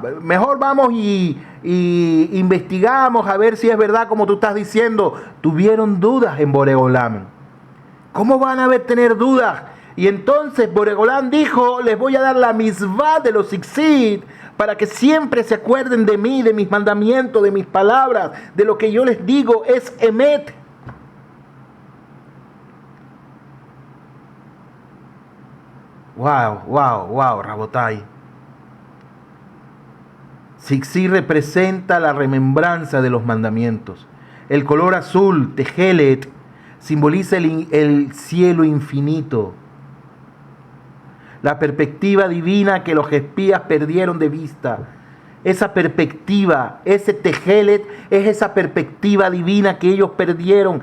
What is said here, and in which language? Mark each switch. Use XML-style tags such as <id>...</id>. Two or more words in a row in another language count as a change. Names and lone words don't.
<es>Mejor vamos y investigamos a ver si es verdad como tú estás diciendo. Tuvieron dudas en Boreolam. ¿Cómo van a tener dudas? Y entonces Boregolán dijo: les voy a dar la misvá de los tzitzit para que siempre se acuerden de mí, de mis mandamientos, de mis palabras, de lo que yo les digo es emet. Wow, Rabotai. Tzitzit representa la remembranza de los mandamientos. El color azul, tejelet, simboliza el cielo infinito. La perspectiva divina que los espías perdieron de vista. Esa perspectiva, ese tejelet, es esa perspectiva divina que ellos perdieron.</es>